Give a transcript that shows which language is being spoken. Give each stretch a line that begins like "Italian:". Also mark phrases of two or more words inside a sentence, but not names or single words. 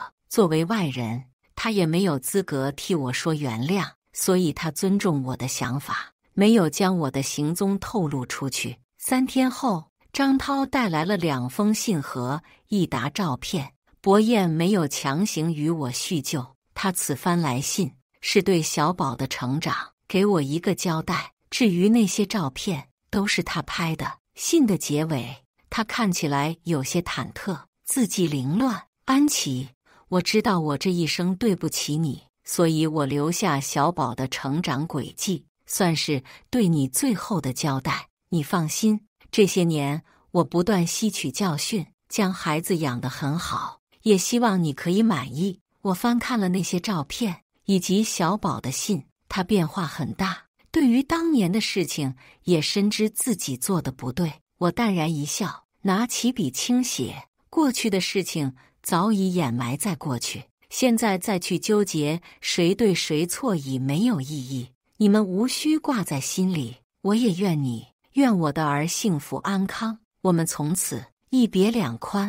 Chinese: 作為外人，他也沒有資格替我說原諒，所以他尊重我的想法，沒有將我的行蹤透露出去。3天後，張濤帶來了2封信和1沓照片。伯彥沒有強行與我敘舊，他此番來信是對小寶的成長給我一個交代。至於那些照片，都是他拍的。信的結尾，他看起來有些忐忑，字跡凌亂。安琪，我知道我這一生對不起你，所以我留下小寶的成長軌跡，算是對你最後的交代。你放心，這些年我不斷吸取教訓，將孩子養得很好，也希望你可以滿意。我翻看了那些照片以及小寶的信，他變化很大，對於當年的事情也深知自己做的不對。我淡然一笑，拿起筆輕寫，過去的事情早已掩埋在過去，現在再去糾結誰對誰錯已沒有意義，你們無需掛在心裡。我也願你，願我的兒幸福安康，我們從此一別兩寬。